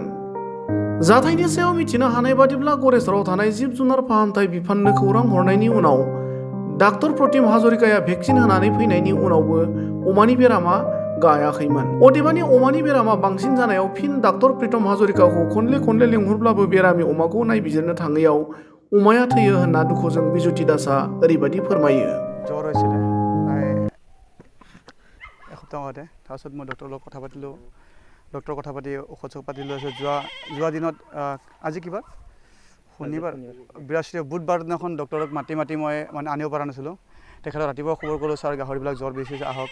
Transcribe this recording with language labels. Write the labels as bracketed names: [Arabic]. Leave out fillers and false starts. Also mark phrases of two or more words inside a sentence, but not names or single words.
[Bodo] जाथायनि सायाव मिथिनो हानाय बादिब्ला गरेस्वराव थानाय जिब जुनार फाहामथाय बिफाननो खौरां हरनायनि उनाव डाक्टर प्रतिम हाजरिकाया भेक्सिन होनानै फैनायनि उनावबो अमानि बेरामा गायाखैमोन। अदेबानि अमानि बेरामा बांसिन जानायाव फिन डाक्टर प्रितम हाजरिकाखौ खनले लिंहरब्लाबो बेरामि अमाखौ नायबिजिरनो थाङैयाव अमाया थैयो होनना दुखुजों बिजुति दासआ ओरैबायदि फोरमायो। [Assamese] জ্বৰ হৈছিলে প্ৰায় এসপ্তাহ আগতে। তাৰপিছত মই ডক্টৰৰ লগত কথা পাতিলোঁ। ডক্টৰৰ কথা পাতি ঔষধ চৌষধ পাতি লৈ আছোঁ। যোৱা দিনত আজি কিবা শনিবাৰ বৃহস্পতিবাৰ বুধবাৰ দিনাখন ডক্টৰক মাতি মই মানে আনিব পৰা নাছিলোঁ। তেখেতক ৰাতিপুৱা খবৰ কৰিলোঁ, ছাৰ গাহৰিবিলাক জ্বৰ বেছি হৈছে আহক।